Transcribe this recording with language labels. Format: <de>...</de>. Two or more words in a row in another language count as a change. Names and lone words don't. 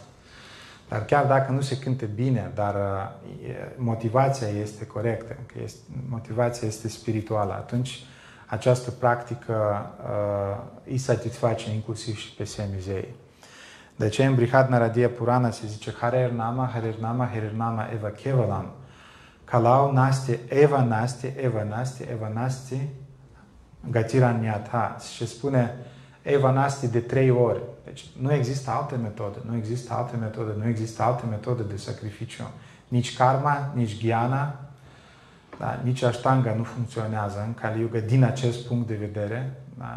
<ro>Dar chiar dacă nu se cânte bine, dar motivația este corectă, că motivația este spirituală, atunci această practică îi satisface inclusiv și pe semizei. De aceea în Brihad Naradiya Purana se zice</ro> <sa>Harer Nama, Harer Nama, Harer Nama Eva Kevalam. Kalau Nasti, Eva Nasti, Eva Nasti, Eva Nasti, Gatiranyatha.</sa> <ro>Și spune</ro> <sa>Eva Nasti</sa> <ro>de 3 ori. Deci nu există alte metode, nu există alte metode, nu există alte metode de sacrificiu. Nici karma, nici ghyana, da, nici ashtanga nu funcționează în Kali Yuga din acest punct de vedere. Da.</ro>